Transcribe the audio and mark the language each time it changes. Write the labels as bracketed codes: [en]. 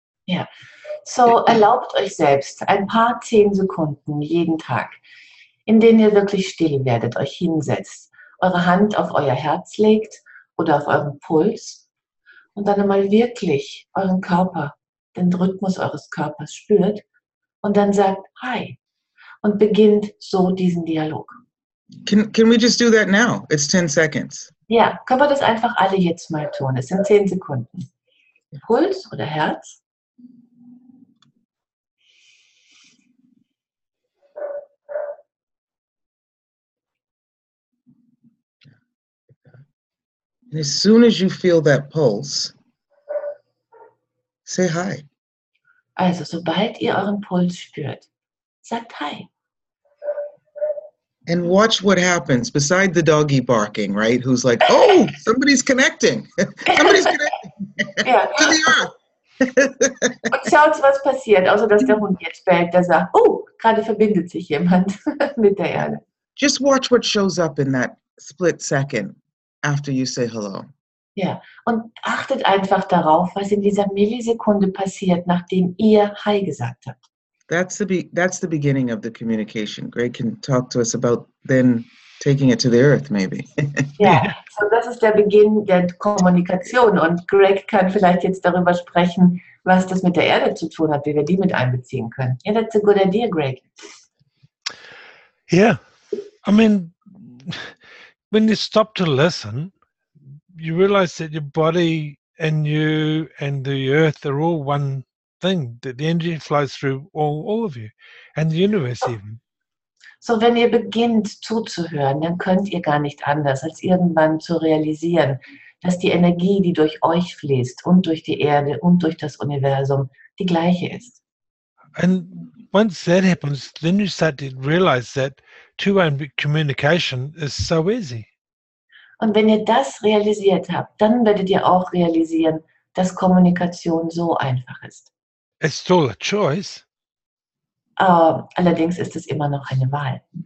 [de] Ja, so erlaubt euch selbst ein paar 10 Sekunden jeden Tag, in denen ihr wirklich still werdet, euch hinsetzt, eure Hand auf euer Herz legt oder auf euren Puls und dann einmal wirklich euren Körper, den Rhythmus eures Körpers spürt und dann sagt Hi und beginnt so diesen Dialog. [en] Can we just do that now? It's 10 seconds. [de] Ja, können wir das einfach alle jetzt mal tun. Es sind 10 Sekunden. Puls oder Herz. [en] And as soon as you feel that pulse, say hi. [de] Also, sobald ihr euren Puls spürt, sagt Hi. [en] And watch what happens beside the doggy barking, right? Who's like, oh, somebody's connecting. Somebody's connecting [de] Ja. [en] to the earth. [de] Und schaut, was passiert, außer dass der Hund jetzt bellt, der sagt, oh, gerade verbindet sich jemand mit der Erde. [en] Just watch what shows up in that split second after you say hello. [de] Ja, und achtet einfach darauf, was in dieser Millisekunde passiert, nachdem ihr Hi gesagt habt. [en] That's the beginning of the communication. Greg can talk to us about then taking it to the earth, maybe. [de] Ja, so das ist der Beginn der Kommunikation und Greg kann vielleicht jetzt darüber sprechen, was das mit der Erde zu tun hat, wie wir die mit einbeziehen können. [en] Yeah, that's a good idea, Greg. Yeah. I mean, when you stop to listen, you realize that your body and you and the earth are all one thing, that the energy flows through all of you and the universe even. [de] So, wenn ihr beginnt zuzuhören, dann könnt ihr gar nicht anders, als irgendwann zu realisieren, dass die Energie, die durch euch fließt und durch die Erde und durch das Universum, die gleiche ist. [en] And once that happens, then you start to realize that two-way communication is so easy. [de] Und wenn ihr das realisiert habt, dann werdet ihr auch realisieren, dass Kommunikation so einfach ist. [en] It's still a choice [de] Allerdings ist es immer noch eine Wahl.